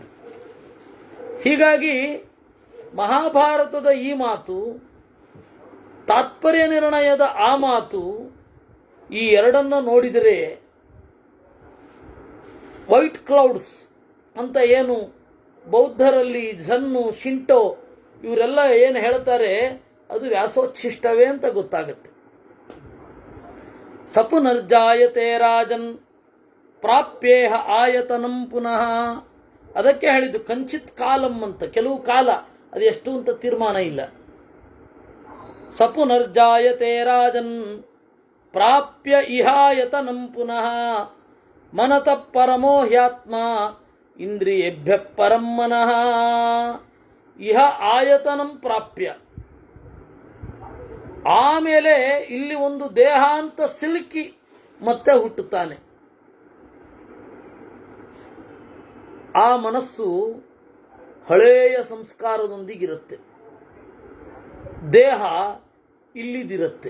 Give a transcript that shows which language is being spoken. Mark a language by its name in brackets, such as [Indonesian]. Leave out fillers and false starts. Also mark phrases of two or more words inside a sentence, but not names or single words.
[Kannada] ಹೀಗಾಗಿ ಮಹಾಭಾರತದ ಈ ಮಾತು, ತಾತ್ಪರ್ಯ ನಿರ್ಣಯದ ಆ ಮಾತು, ಈ ಎರಡನ್ನ ನೋಡಿದರೆ [English] white clouds [Kannada] ಅಂತ ಏನು ಬೌದ್ಧರಲ್ಲಿ ಝನ್ನು ಶಿಂಟೋ ಇವರೆಲ್ಲ ಏನು ಹೇಳ್ತಾರೆ ಅದು ವ್ಯಾಸೋಚ್ಛಿಷ್ಟವೇ ಅಂತ ಗೊತ್ತಾಗುತ್ತೆ. [Sanskrit] ಸಪುನರ್ಜಾಯತೆ ರಾಜನ್ ಪ್ರಾಪ್ಯೇಹ ಆಯತನಂ ಪುನಃ. [Kannada] ಅದಕ್ಕೆ ಹೇಳಿದ್ದು [Sanskrit] ಕಂಚಿತ್ ಕಾಲಂ [Kannada] ಅಂತ. ಕೆಲವು ಕಾಲ, ಅದು ಎಷ್ಟು ಅಂತ ತೀರ್ಮಾನ ಇಲ್ಲ. [Sanskrit] ಸಪುನರ್ಜಾಯತೆ ರಾಜನ್ ಪ್ರಾಪ್ಯ ಇಹಾಯತನಂ ಪುನಃ ಮನತಃ ಪರಮೋ ಹ್ಯಾತ್ಮ ಇಂದ್ರಿಯೇಭ್ಯ ಪರಂ ಮನಃ. ಇಹ ಆಯತನಂ ಪ್ರಾಪ್ಯ, [Kannada] ಆಮೇಲೆ ಇಲ್ಲಿ ಒಂದು ದೇಹ ಅಂತ ಸಿಲುಕಿ ಮತ್ತೆ ಹುಟ್ಟುತ್ತಾನೆ. ಆ ಮನಸ್ಸು ಹಳೆಯ ಸಂಸ್ಕಾರದೊಂದಿಗಿರುತ್ತೆ, ದೇಹ ಇಲ್ಲಿದಿರುತ್ತೆ.